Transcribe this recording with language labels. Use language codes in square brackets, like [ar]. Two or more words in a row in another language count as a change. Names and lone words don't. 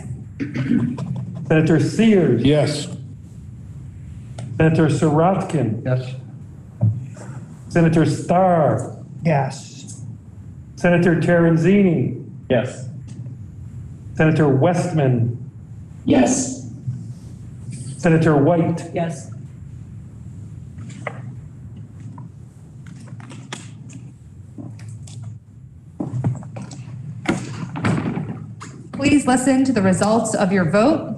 [en] Senator Sears. Yes. Senator Sirotkin. Yes. Senator Starr. Yes. Senator Terenzini. Yes. Senator Westman. Yes. Senator White. Yes. Please listen to the results of your vote.